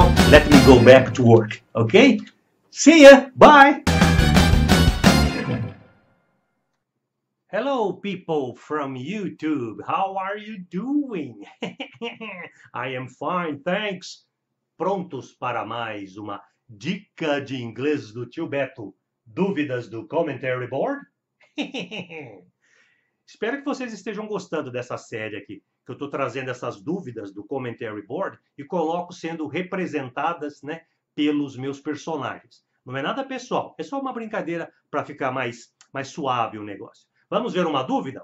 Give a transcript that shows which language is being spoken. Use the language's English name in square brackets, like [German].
[English] let me go back to work, okay? See ya, bye! Hello people from YouTube, how are you doing? I am fine, thanks. [Portuguese] Prontos para mais uma dica de inglês do tio Beto? Dúvidas do Commentary Board? Espero que vocês estejam gostando dessa série aqui, que eu estou trazendo essas dúvidas do Commentary Board e coloco sendo representadas, né, pelos meus personagens. Não é nada pessoal, é só uma brincadeira para ficar mais suave o negócio. Vamos ver uma dúvida?